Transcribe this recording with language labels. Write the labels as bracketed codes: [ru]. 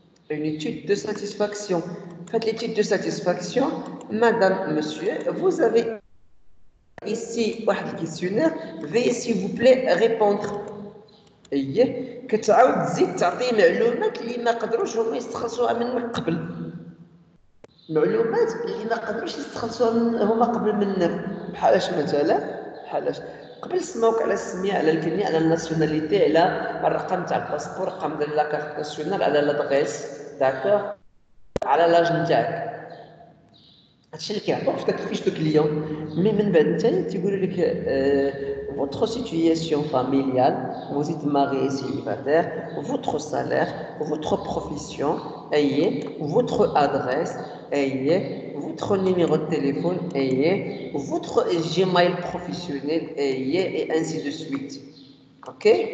[fr] Une étude de satisfaction. Faites l'étude de satisfaction, madame, monsieur, vous avez ici un questionnaire, veuillez s'il vous plaît répondre. [ar] كتعاود تزيد تعطي معلومات اللي ما قدروش هما يستخلصوها منك قبل، معلومات اللي ما قدروش يستخلصوها هما قبل منك. بحالاش مثلا قبل سماوك على السميه، على الكنيه، على الناسيوناليتي، على الرقم تاع الباسبور، رقم ديال لاكارت ناسيونال، على لادغيس داكور، على لاج نتاعك. هادشي اللي كيعطوك في داك الفيش دو كليون. مي من بعد نتا تيقولوا لك [fr] votre situation familiale, vous êtes marié et célibataire, votre salaire, votre profession, votre adresse, votre numéro de téléphone, votre Gmail professionnel, et ainsi de suite. Ok?